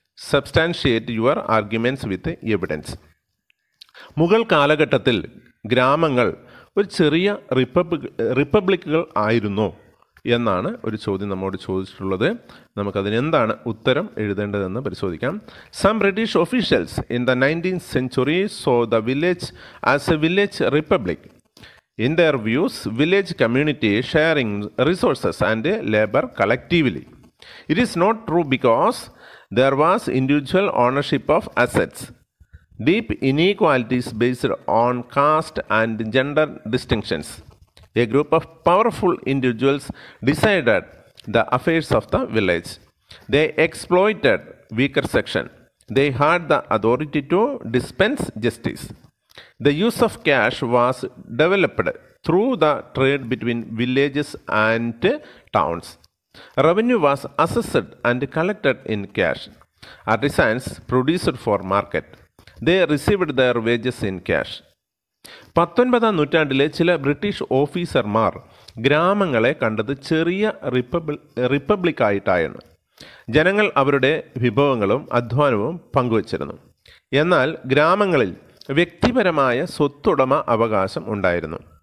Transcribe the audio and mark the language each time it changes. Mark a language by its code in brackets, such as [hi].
[en] Substantiate your arguments with evidence. [ml] Mughal കാലഘട്ടത്തിൽ ഗ്രാമങ്ങൾ ഒരു ചെറിയ റിപ്പബ്ലിക്കുകൾ ആയിരുന്നോ എന്നാണ് ഒരു ചോദ്യം നമ്മോട് ചോദിച്ചിട്ടുള്ളത്. നമുക്കതിന് എന്താണ് ഉത്തരം എഴുതേണ്ടതെന്ന് പരിശോധിക്കാം. [en] Some British officials in the 19th century saw the village as a village republic. In their views, village community sharing resources and labor collectively. It is not true because there was individual ownership of assets. Deep inequalities based on caste and gender distinctions. A group of powerful individuals decided the affairs of the village. They exploited weaker section. They had the authority to dispense justice. The use of cash was developed through the trade between villages and towns. Revenue was assessed and collected in cash. Artisans produced for market. They received their wages in cash. [ml] 19ാം നൂറ്റാണ്ടിലെ ചില British ഓഫീസർമാർ ഗ്രാമങ്ങളെ കണ്ടത് ചെറിയ റിപ്പബ്ലിക്കായിട്ടാണ്. ജനങ്ങൾ അവരുടെ വിഭവങ്ങളും അധ്വാനവും പങ്കുവച്ചിരുന്നു. എന്നാൽ ഗ്രാമങ്ങളിൽ വ്യക്തിപരമായ സ്വത്തുടമ അവകാശം ഉണ്ടായിരുന്നു.